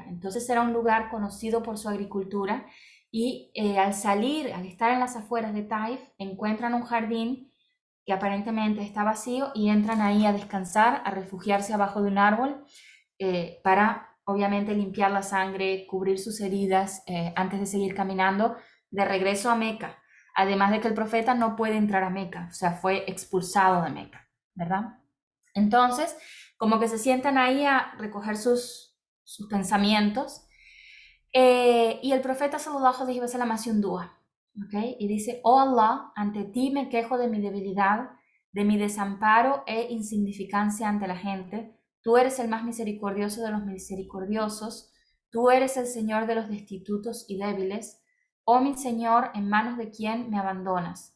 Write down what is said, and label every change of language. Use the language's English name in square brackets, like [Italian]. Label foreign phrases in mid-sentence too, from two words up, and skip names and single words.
[Spanish] Entonces era un lugar conocido por su agricultura y al salir, al estar en las afueras de Taif, encuentran un jardín que aparentemente está vacío y entran ahí a descansar, a refugiarse abajo de un árbol para obviamente limpiar la sangre, cubrir sus heridas antes de seguir caminando de regreso a Meca. Además de que el profeta no puede entrar a Meca, o sea, fue expulsado de Meca, ¿verdad? Entonces, como que se sientan ahí a recoger sus pensamientos. Y el profeta [Arabic] صلى الله عليه وسلم [Spanish] hace un dua, ¿okay? Y dice: oh Allah, ante ti me quejo de mi debilidad, de mi desamparo e insignificancia ante la gente. Tú eres el más misericordioso de los misericordiosos. Tú eres el Señor de los destitutos y débiles. Oh mi Señor, ¿en manos de quién me abandonas?